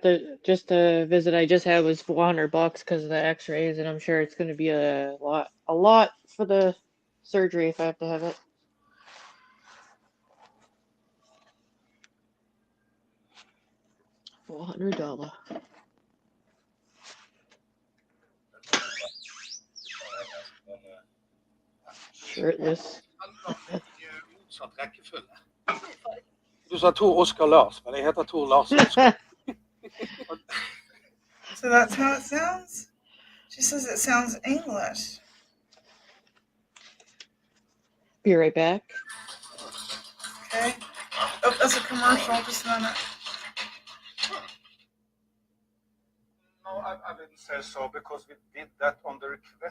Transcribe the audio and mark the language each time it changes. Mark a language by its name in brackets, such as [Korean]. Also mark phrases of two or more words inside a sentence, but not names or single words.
[English] Just the visit I just had was $400 because of the X-rays, and I'm sure it's going to be a lot for the surgery if I have to have it. $400. Shirtless. [Norwegian] Du sa Tor Oskar Lars, men det heter Tor Lars Oskar. [English] So that's how it sounds? She says it sounds English. Be right back. Okay. Oh, that's a commercial. Just a minute. No, I didn't say so because we did that on the request.